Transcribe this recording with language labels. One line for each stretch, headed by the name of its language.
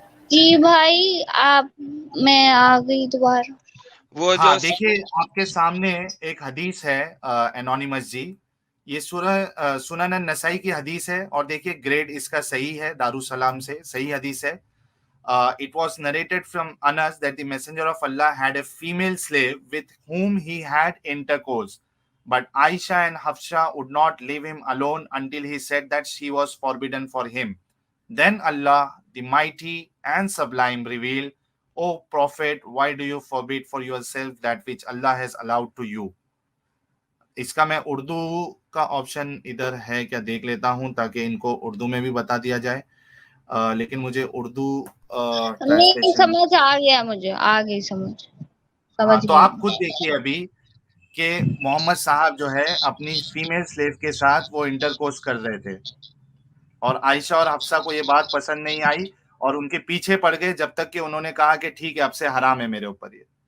Hindi: जी भाई, मैं आ गई दोबारा। वो हाँ, देखिए आपके सामने एक हदीस है एनोनिमस जी। ये सुनन नसाई की हदीस है और देखिए ग्रेड इसका सही है, दारुसलाम से सही हदीस है।
English: It was narrated from Anas that the Messenger of Allah had a female slave with whom he had intercourse, but Aisha and Hafsa would not leave him alone until he said that she was forbidden for him. Then Allah, the Mighty and Sublime, revealed, "O Prophet, why do you forbid for yourself that which Allah has allowed to you?"
Hindi: इसका मैं उर्दू का option इधर है क्या देख लेता हूं ताकि इनको उर्दू में भी बता दिया जाए। लेकिन मुझे उर्दू नहीं समझ आ गया, मुझे आ गई समझ तो आप खुद देखिए अभी कि मोहम्मद साहब जो है अपनी फीमेल स्लेव के साथ वो इंटरकोर्स कर रहे थे और आयशा और हफ्सा को ये बात पसंद नहीं आई और उनके पीछे पड़ गए जब तक कि उन्होंने कहा कि ठीक है अब से हराम है मेरे ऊपर ये।